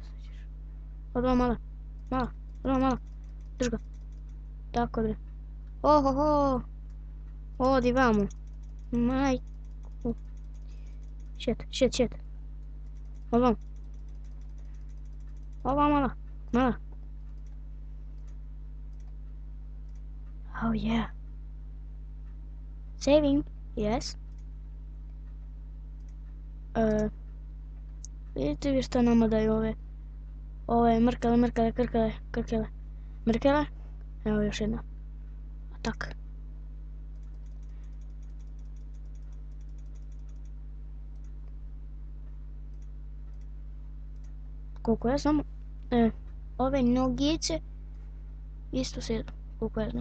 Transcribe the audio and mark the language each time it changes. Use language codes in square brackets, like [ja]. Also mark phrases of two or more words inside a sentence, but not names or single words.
[sr] Odmah mala. Drž ga. Tako bre. Ohoho. Odi vamo. Majku. Shit. Ovam. Ova mala. [en] Oh yeah. Saving. Yes. [sr] Vidite vi što nama daju ove mrkele, krkele. Mrkele. Evo još jedna. Atak. Koliko ja znam, ove nogice isto se jedu, koliko ja znam.